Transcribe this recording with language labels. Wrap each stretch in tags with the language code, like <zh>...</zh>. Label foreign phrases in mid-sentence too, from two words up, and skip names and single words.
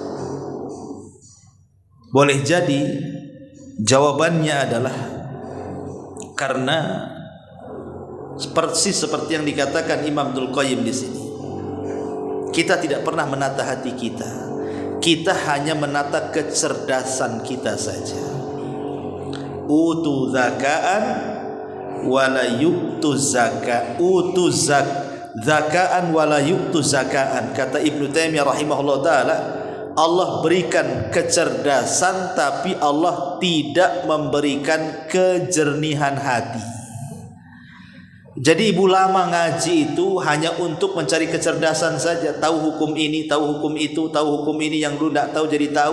<id>Boleh jadi jawabannya adalah karena persis seperti yang dikatakan Imam Ibnul Qayyim di sini. Kita tidak pernah menata hati kita. Kita hanya menata kecerdasan kita saja.</id> <ar>أوتوا ذكاء ولا يؤتوا زكاء. أوتوا ذكاء ولا يؤتوا زكاء.</ar> <id>Kata Ibnu Taimiyah</id> <ar>رحمه الله تعالى,</ar> <id>Allah berikan kecerdasan, tapi Allah tidak memberikan kejernihan hati. Jadi ibu lama ngaji itu hanya untuk mencari kecerdasan saja, tahu hukum ini, tahu hukum itu, tahu hukum ini yang dulu tidak tahu jadi tahu.</id>